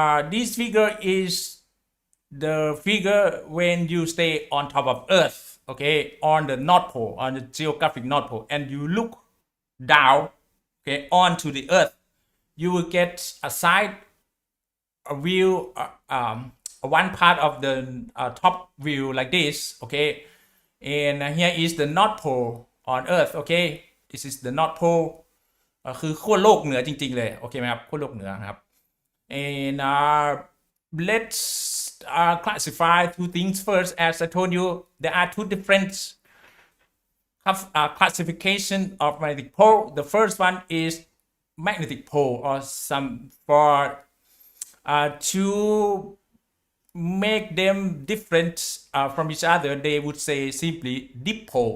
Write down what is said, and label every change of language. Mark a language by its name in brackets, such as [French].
[English] This figure is the figure when you stay on top of Earth, okay, on the North Pole, on the geographic North Pole, and you look down, okay, onto the Earth. You will get a side view, one part of the top view like this, okay, and here is the North Pole on Earth, okay. This is the North Pole [Thai] คือขั้วโลกเหนือจริงๆเลยโอเคไหมครับขั้วโลกเหนือครับ [English] and let's classify two things first. As I told you, there are two different classification of magnetic pole. The first one is magnetic pole, or some for to make them different from each other, they would say simply dipole.